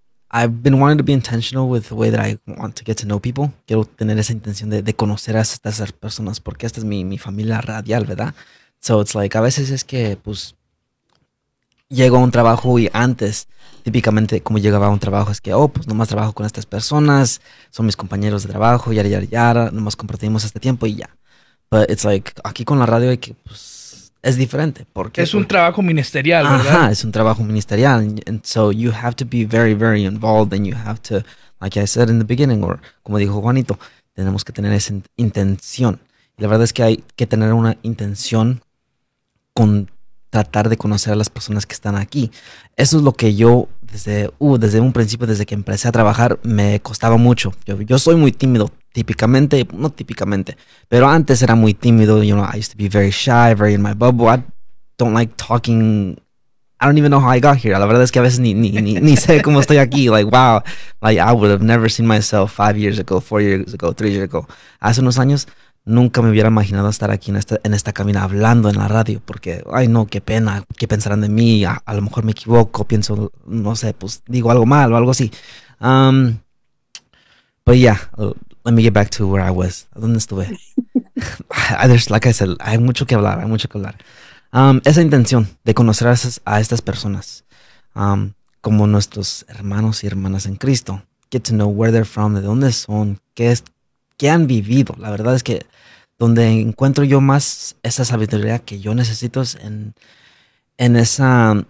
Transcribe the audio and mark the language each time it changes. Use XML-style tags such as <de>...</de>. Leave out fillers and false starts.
<en>I've been wanting to be intentional with the way that I want to get to know people.</en> <es>Quiero tener esa intención de conocer a estas personas porque esta es mi familia radial, ¿verdad?</es> <en>So it's like,</en> <es>a veces es que, pues, llego a un trabajo y antes, típicamente, como llegaba a un trabajo, es que, oh, pues, nomás trabajo con estas personas, son mis compañeros de trabajo, yara, yara, yara, nomás compartimos este tiempo y ya.</es> <en>But it's like,</en> <es>aquí con la radio hay que, pues, es diferente. Porque es un trabajo ministerial, ¿verdad? Ajá, es un trabajo ministerial.</es> <en>And so you have to be very, very involved and you have to, like I said in the beginning, or</en> <es>como dijo Juanito, tenemos que tener esa intención. Y la verdad es que hay que tener una intención con tratar de conocer a las personas que están aquí. Eso es lo que yo, desde un principio, desde que empecé a trabajar, me costaba mucho. Yo soy muy tímido, típicamente, no típicamente, pero antes era muy tímido.</es> <en>You know, I used to be very shy, very in my bubble. I don't like talking. I don't even know how I got here.</en> <es>La verdad es que a veces ni sé cómo estoy aquí.</es> <en>Like, wow. Like, I would have never seen myself 5 years ago, 4 years ago, 3 years ago.</en> <es>Hace unos años, nunca me hubiera imaginado estar aquí en esta cabina hablando en la radio porque, ay no, qué pena, qué pensarán de mí, a lo mejor me equivoco, pienso, no sé, pues digo algo mal o algo así.</es> <en>But yeah, let me get back to where I was.</en> <es>¿Dónde estuve?</es> <en>Like I said,</en> <es>hay mucho que hablar, hay mucho que hablar. Esa intención de conocer a estas personas como nuestros hermanos y hermanas en Cristo.</es> <en>Get to know where they're from,</en> <es>de dónde son, qué es, que han vivido. La verdad es que donde encuentro yo más esa sabiduría que yo necesito es en esa</es>